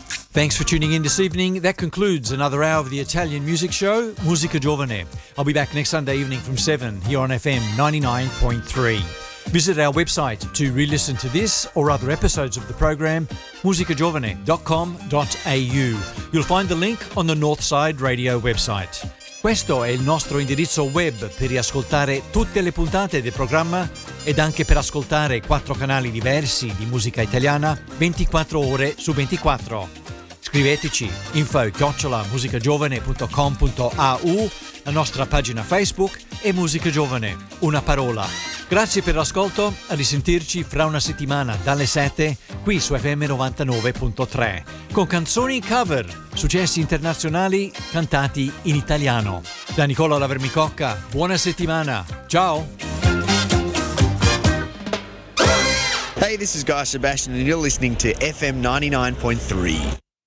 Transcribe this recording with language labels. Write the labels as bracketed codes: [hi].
[en] Thanks for tuning in this evening. That concludes another hour of the Italian music show, Musica Giovane. I'll be back next Sunday evening from 7 here on FM 99.3. Visit our website to re-listen to this or other episodes of the program, musicagiovane.com.au. You'll find the link on the Northside Radio website. [it] Questo è il nostro indirizzo web per riascoltare tutte le puntate del programma ed anche per ascoltare quattro canali diversi di musica italiana 24 ore su 24. Scriveteci info@musicagiovane.com.au, la nostra pagina Facebook e Musica Giovane, una parola. Grazie per l'ascolto, a risentirci fra una settimana dalle 7 qui su FM 99.3 con canzoni cover, successi internazionali cantati in italiano. Da Nicola La Vermicocca, buona settimana, ciao! [en] Hey, this is Guy Sebastian and you're listening to FM 99.3.